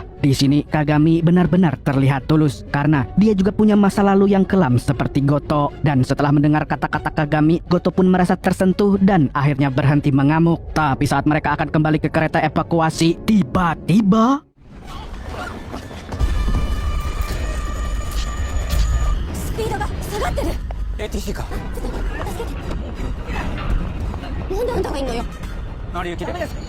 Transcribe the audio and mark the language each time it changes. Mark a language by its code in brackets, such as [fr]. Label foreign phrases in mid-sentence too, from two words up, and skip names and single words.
[id] Di sini Kagami benar-benar terlihat tulus karena dia juga punya masa lalu yang kelam seperti Goto. Dan setelah mendengar kata-kata Kagami, Goto pun merasa tersentuh dan akhirnya berhenti mengamuk. Tapi saat mereka akan kembali ke kereta evakuasi, tiba-tiba [ja] speedが下がってる ATC かなんであんたがいんのよ成り行きで